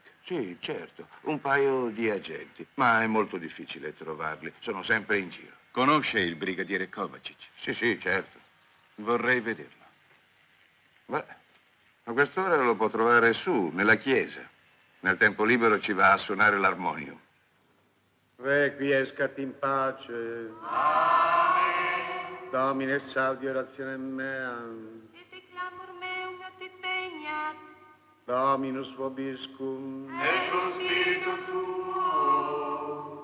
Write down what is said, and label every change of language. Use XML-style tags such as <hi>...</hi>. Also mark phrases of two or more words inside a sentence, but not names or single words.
<it>Sì, certo. Un paio di agenti. Ma è molto difficile trovarli. Sono sempre in giro. Conosce il brigadiere Kovacic? Sì, sì, certo. Vorrei vederlo. Beh, a quest'ora lo può trovare su, nella chiesa. Nel tempo libero ci va a suonare l'armonium.</it> <la>Requiescat in pace. Amen. Domine salvi orazione mea. Et clamor meum et veniat. Dominus vobiscum. Et con spiritu tuo.</la>